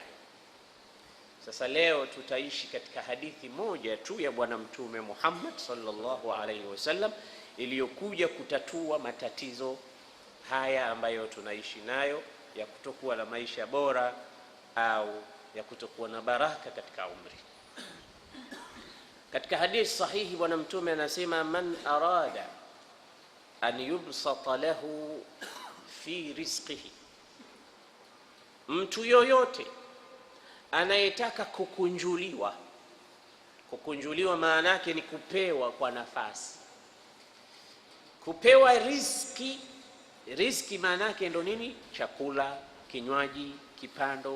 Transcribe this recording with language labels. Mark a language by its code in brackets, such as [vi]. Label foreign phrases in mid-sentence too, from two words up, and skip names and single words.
[sw] Sasa leo tutaishi katika hadithi moja tu ya Bwana Mtume Muhammad [ar] صلى الله عليه وسلم [sw] iliyokuja kutatua matatizo haya ambayo tunaishi nayo ya kutokuwa na maisha bora au ya kutokuwa na baraka katika umri. Katika hadithi sahihi Bwana Mtume anasema, [ar] من أراد أن يبسط له في رزقه, [sw] mtu yoyote anayetaka kukunjuliwa. Kukunjuliwa maana yake ni kupewa kwa nafasi, kupewa riziki. Riziki maana yake ndo nini? Chakula, kinywaji, kipando.